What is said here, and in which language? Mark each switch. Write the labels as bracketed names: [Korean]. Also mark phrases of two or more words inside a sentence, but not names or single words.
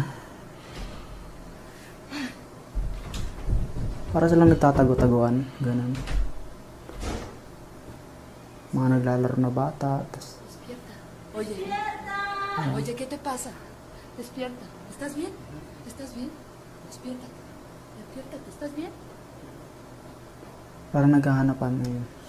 [Filipino] Para silang nagtatago-taguan. Ganun. Mga naglalaro na bata. Tas, [Spanish] Despierta. Oye. Oye, ¿qué te pasa? Despierta. ¿Estás bien? ¿Estás bien? Despierta. Despiértate. ¿Estás bien? [Filipino] parang naghahanapan ngayon.